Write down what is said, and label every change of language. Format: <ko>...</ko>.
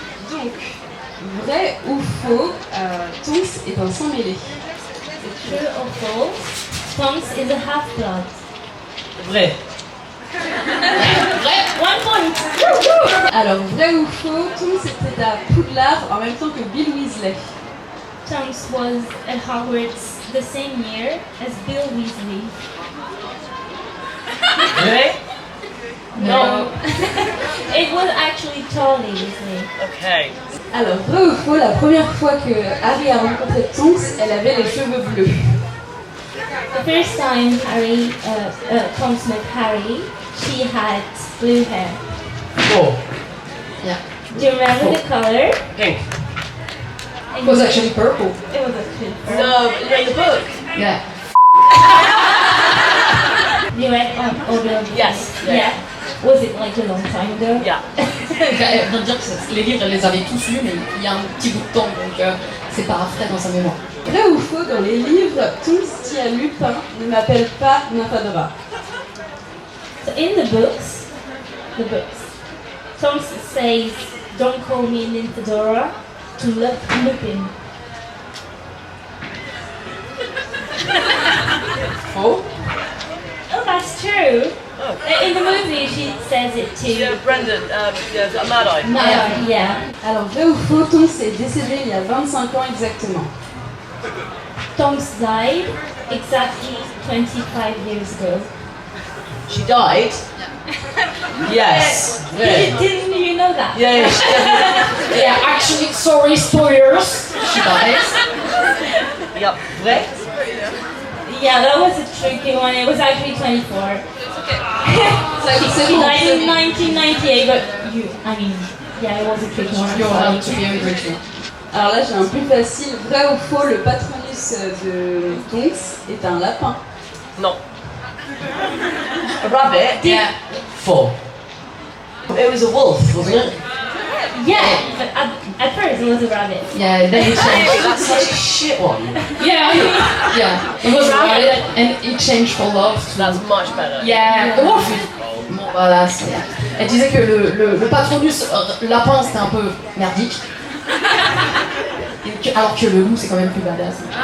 <fr>Donc, vrai ou faux, Tonks est un sang mêlé.</fr> <en>True or false? Tonks is a half-blood.</en> <fr>Vrai. Vrai, 1 point. Alors, vrai ou faux, Tonks était à Poudlard en même temps que Bill Weasley.</fr> <en>Tonks was at Hogwarts the same year as Bill Weasley.</en> <fr>Vrai.</fr> <en>No. It was actually Charlie Weasley. Okay.</en> <fr>Alors, vrai ou faux, la première fois que Harry a rencontré Tonks, elle avait les cheveux bleus.</fr> <en>The first time Tonks met Harry, she had blue hair. Four. Yeah. Do you remember the color? Pink. It was actually purple. It was actually purple. No, but in the book. Yeah. You read Order of the Yes. Yeah. Was it like a long time ago? Yeah.</en> <fr>Elle vient de dire que les livres, elle les avait tous lus, mais il y a un petit bout de temps, donc c'est pas frais dans sa mémoire. Vrai ou faux, dans les livres, Tonks dit à Lupin ne m'appelle pas Nymphadora.</fr> <en>So in the books, Tonks says, "Don't call me Nymphadora," to Lupin.</en> <fr>Faux.</fr> <en>Oh, that's true. In the movie, she says it too. Yeah, Brendan. Yeah, Mad-Eye. Yeah. Alors, vrai ou faux, Tonks est décédé il y a 25 ans exactement. Tonks died exactly 25 years ago. She died. Yes. Yeah. Didn't you know that? Yeah. Yeah, actually, sorry, spoilers. She dies. Yep.</en> <fr>Vrai.</fr> <en>Yeah, that was a tricky one. It was actually 24. She died in 1998, but yeah, it was a tricky one. You're allowed to be angry too.</en> <fr>Alors là, j'ai un plus facile. Vrai ou faux, le patronus de Tonks est un lapin.</fr> <en>No. A rabbit. Yeah.</en> <fr>Faux.</fr> <en>It was a wolf, wasn't it? Yeah, but at first it was a rabbit. Yeah, then it changed. That's such a shit one. Yeah, yeah. It was rabbit and it changed for love. That's much better. Yeah, the wolf is more badass. Yeah.</en> <fr>Elle disait que le patronus lapin c'était un peu merdique. Alors que le loup c'est quand même plus badass.</fr>